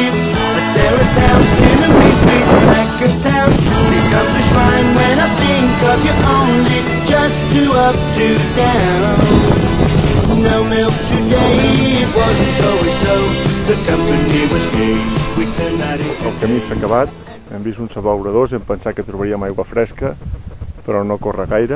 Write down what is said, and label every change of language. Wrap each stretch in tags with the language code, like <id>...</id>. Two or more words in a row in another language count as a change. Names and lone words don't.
<en>A terrace house in a mean street back of town becomes a shrine when I think of you only. Just two up, two down. No milk today, it wasn't always so. The company was gay, we turned night into day.</en> <ca>El camí s'ha acabat, hem vist uns abeuradors, hem pensat que trobaríem aigua fresca, però no corre gaire.</ca>